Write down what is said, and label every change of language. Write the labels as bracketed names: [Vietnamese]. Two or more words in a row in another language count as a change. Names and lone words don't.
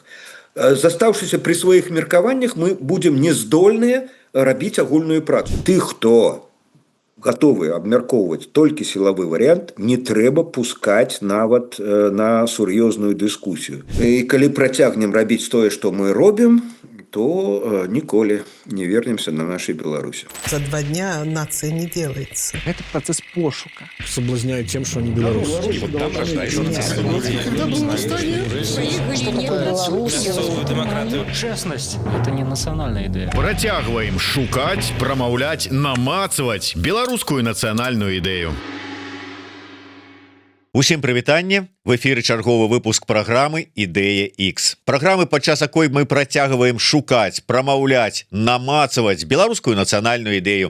[Belarusian] Застаўшыся пры сваіх меркаваннях, мы будзем не здольныя рабіць агульную працу. Ты, хто готовы абмяркоўваць толькі сілавы варыянт, не трэба пускаць нават на сур'ёзную дыскусію. І калі працягнем рабіць тое, што мы робім, то ніколі не вернемся [Russian] на нашей Беларуси. За 2 дня нация не делается. Это процесс пошука. Соблазняют тем, что они белорусы. И вот там рождается честность – это не национальная идея. [Belarusian] Працягваем шукаць, прамаўляць, намацаваць беларускую нацыянальную ідэю. Усім прывітанне. В эфіры чарговы выпуск праграмы Ідэя X. Праграмы, падчас якой мы працягваем шукаць, прамаўляць, намацаваць беларускую нацыянальную ідэю.